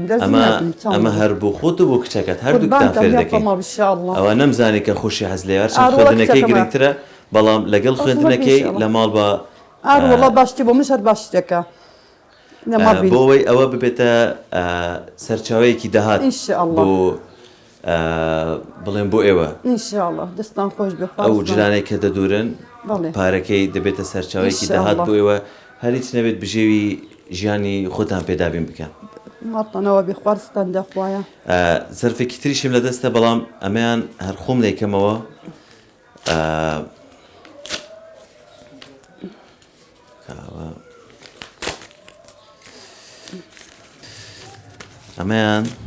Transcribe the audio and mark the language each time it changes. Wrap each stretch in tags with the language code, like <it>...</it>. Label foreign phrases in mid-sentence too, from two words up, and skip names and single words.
<ckb>ئەمە هەر بۆ خۆت و بۆ کچەکەت هەردووکتان فێر دەکەین ئەوە نەمزانی کە خۆشی حەز لێ هەرچەند خوێندنەکەی گرنگترە بەڵام لەگەڵ خوێندنەکەی لە ماڵ بە وڵا باشتی بۆ مش هەر باش شتێکە بۆەوەی ئەوە ببێتە سەرچاوەیەکی داهات بۆ بڵێن بۆ ئێوە</ckb> <ar>ان شاء الله</ar> <ckb>دەستان خۆش بێ ئەو جلانەی کە دەدورن بەڵێ پارەکەی دەبێتە سەرچاوەیەکی داهات بۆ ئێوە هەر هیچ نەبێت بژێوی ژیانی خۆتان پێدابین بکەن ماڵتانەوە بێ خوارستان دەخوایە زەرفێکی تریشم لە دەستە بەڵام ئەمەیان هەر خۆم دەیکەمەوە ئەمەیان</ckb>